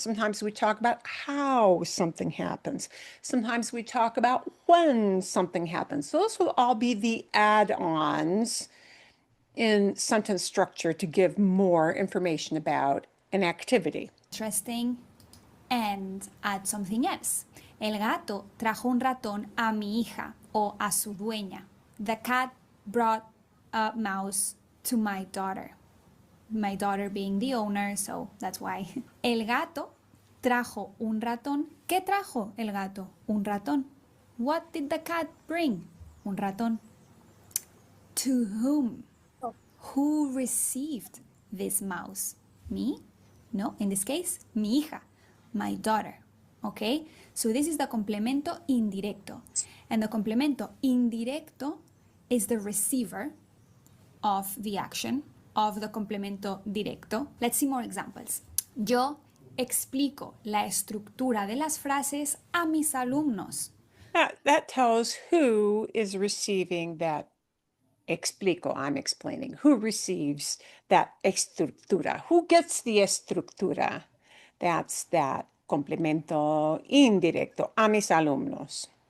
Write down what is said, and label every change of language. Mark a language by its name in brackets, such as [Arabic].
[English] Sometimes we talk about how something happens. Sometimes we talk about when something happens. Those will all be the add-ons in sentence structure to give more information about an activity. Interesting, and add something else. [Spanish] El gato trajo un ratón a mi hija o a su dueña. [English] The cat brought a mouse to my daughter. My daughter being the owner, so that's why. [Spanish] El gato trajo un ratón. ¿Qué trajo el gato? Un ratón. [English] What did the cat bring? [Spanish] Un ratón. [English] To whom? Who received this mouse? Me? No, in this case, [Spanish] mi hija, [English] my daughter. Okay? So this is the complemento indirecto. And the complemento indirecto is the receiver of the action of the complemento directo. Let's see more examples. [Spanish] Yo explico la estructura de las frases a mis alumnos. [English] That tells who is receiving that explico, I'm explaining. Who receives that estructura? Who gets the estructura? That's that complemento indirecto, [Spanish] a mis alumnos.